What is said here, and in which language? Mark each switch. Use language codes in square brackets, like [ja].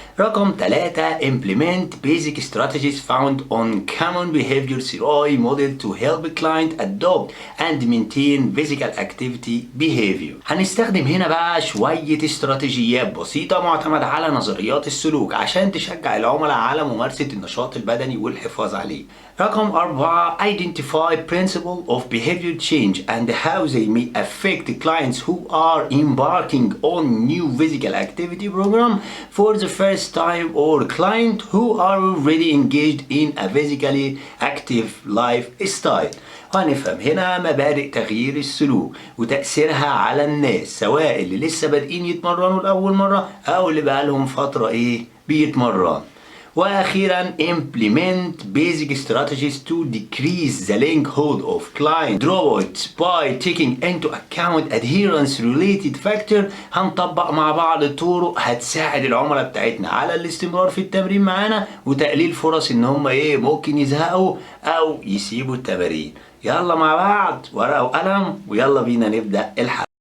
[ar] رقم 3 [en] implement basic strategies found on common behavior theory model to help a client adopt and maintain physical activity behavior. [ar] هنستخدم هنا بقى شوية استراتيجيات بسيطة معتمدة على نظريات السلوك عشان تشجع العملاء على ممارسة النشاط البدني والحفاظ عليه. رقم 4 [en] identify principle of behavior change and how they may affect clients who are embarking on new physical activity program for the first time or client who are already engaged in a physically active lifestyle. [ar] وهنفهم هنا مبادئ تغيير السلوك وتأثيرها على الناس، سواء اللي لسه بادئين يتمرنوا لأول مرة أو اللي بقالهم فترة بيتمرنوا. [en] وأخيرا implement basic strategies to decrease the likelihood of client dropouts by taking into account adherence related factor. [ar] هنطبق مع بعض طرق هتساعد العملاء بتاعتنا على الاستمرار في التمرين معانا وتقليل فرص ان هم ممكن يزهقوا او يسيبوا التمارين. يلا مع بعض ورقة وقلم ويلا بينا نبدأ الحلقة.